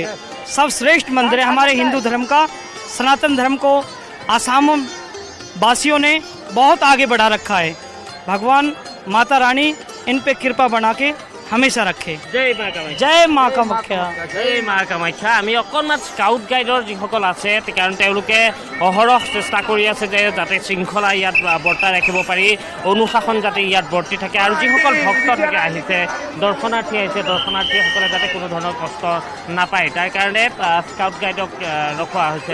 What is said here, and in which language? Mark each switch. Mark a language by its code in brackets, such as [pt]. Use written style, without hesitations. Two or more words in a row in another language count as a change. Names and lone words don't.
[hi] सब श्रेष्ठ मंदिर है हमारे हिंदू धर्म का। सनातन धर्म को आसाम वासियों ने बहुत आगे बढ़ा रखा है। भगवान माता रानी इन पे कृपा बना के हमेशा रखे। जय माँ कामाख्या। जय माँ कामाख्या। जय माँ कामाখ্যা। [as] আমি অকণমান স্কাউট গাইডৰ যিসকল আছে, কাৰণ তেওঁলোকে অহৰহ চেষ্টা কৰি আছে যে যাতে শৃংখলা ইয়াত বৰ্তাই ৰাখিব পাৰি, অনুশাসন যাতে ইয়াত বৰ্তি থাকে, আৰু যিসকল ভক্ত থাকে আহিছে, দৰ্শনাৰ্থী আহিছে, দৰ্শনাৰ্থীসকলে যাতে কোনো ধৰণৰ কষ্ট নাপায় তাৰ কাৰণে স্কাউট গাইডক ৰখোৱা হৈছে।